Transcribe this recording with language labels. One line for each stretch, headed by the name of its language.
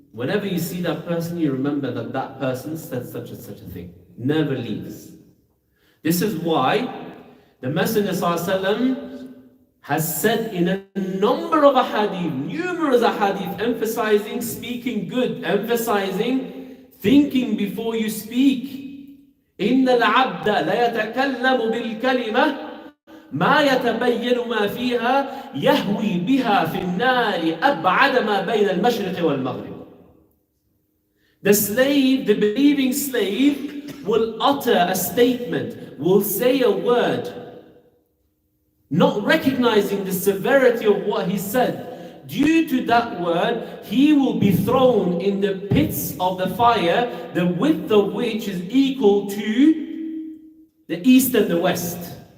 English: Whenever you see that person, you remember that that person said such and such a thing. Never leaves. This is why the Messenger ﷺ has said in a number of ahadith, numerous ahadith, emphasizing speaking good, emphasizing thinking before you speak.
Arabic: إِنَّ الْعَبْدَ لَيَتَكَلَّمُ بِالْكَلِمَةِ ما يتبين ما فيها يهوي بها في النار أبعد ما بين المشرق والمغرب.
English: The slave, the believing slave, will utter a statement, will say a word, not recognizing the severity of what he said. Due to that word, he will be thrown in the pits of the fire, the width of which is equal to the east and the west.